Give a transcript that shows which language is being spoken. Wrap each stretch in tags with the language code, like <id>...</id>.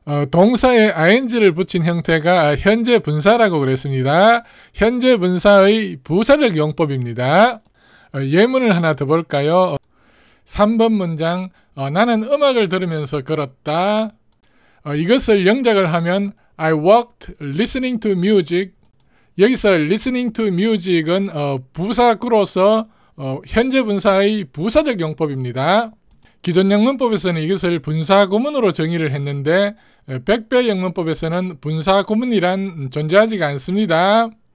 <ko>동사에 ing를 붙인 형태가 현재 분사라고 그랬습니다. 현재 분사의 부사적 용법입니다. 예문을 하나 더 볼까요? 3번 문장 나는 음악을 들으면서 걸었다. 이것을 영작을 하면</ko> <en>I walked listening to music.</en> <ko>여기서 listening to music은 부사구로서 현재 분사의 부사적 용법입니다. 기존 영문법에서는 이것을 분사구문으로 정의를 했는데 백배 영문법에서는 분사구문이란 존재하지가 않습니다.</ko>